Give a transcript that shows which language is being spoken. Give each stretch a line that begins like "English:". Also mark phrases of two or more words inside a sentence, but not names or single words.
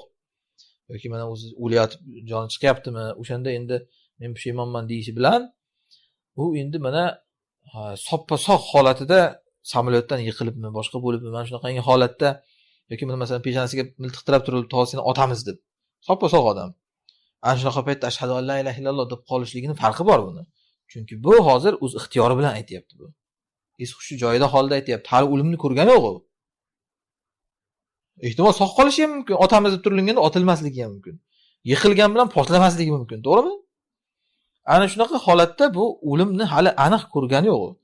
Uzbek: Yoki mana o'zi o'layotib joni chiqyaptimi, o'shanda endi men pushaymonman deyishi bilan u endi mana soppa-sog' holatida samolyotdan yiqilibmi, boshqa bo'libmi, mana shunaqangi holatda yoki masalan peshonasiga miltiqtirab turib, "Tosini otamiz" deb. Soppa-sog' odam. Ana shunaqa paytda
Arabic: أشهد أن لا إله إلا الله
Uzbek: deb qolishligining farqi bor buni. Chunki bu hozir o'z ixtiyori bilan aytayapti bu. Es-hushi joyida holda aytayapti. Hali o'limni ko'rgani yo'q u. Ehtimol sog' qolishi ham mumkin. Otamiz deb turilganda otilmasligi ham mumkin. Yiqilgan bilan portlamasligi mumkin, to'g'rimi? Ana shunaqa holatda bu o'limni hali aniq ko'rgani yo'q u.